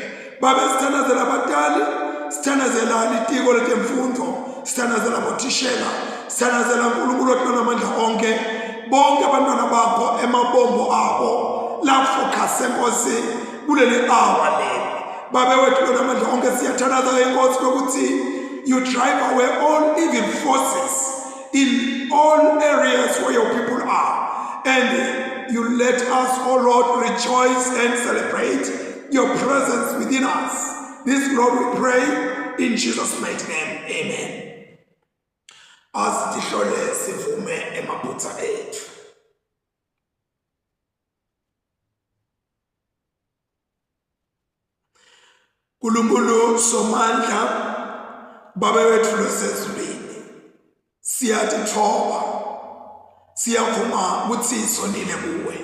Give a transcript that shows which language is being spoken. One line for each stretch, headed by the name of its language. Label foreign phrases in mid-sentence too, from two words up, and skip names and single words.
Swati: Babe sithandazela abatali, sithandazela litiko letemfundo, sithandazela bothishela, sithandazela Nkulunkulu onamandla onke, bonke abantwana bakho emabombo abo la focus Nkosi kuleli hour leli. Babe wethu onamandla onke siyathandaza Nkosi ukuthi
English: you drive away all evil forces in all areas where your people are, and you let us, oh Lord, rejoice and celebrate your presence within us. This, Lord, we pray in Jesus' mighty name. Amen.
Swati: As tihlole sivume emaphutsa ethu. Nkulunkulu somandla, Babe wethu losezulwini, siyatithoba, siyavuma ukuthi sonile kuwe.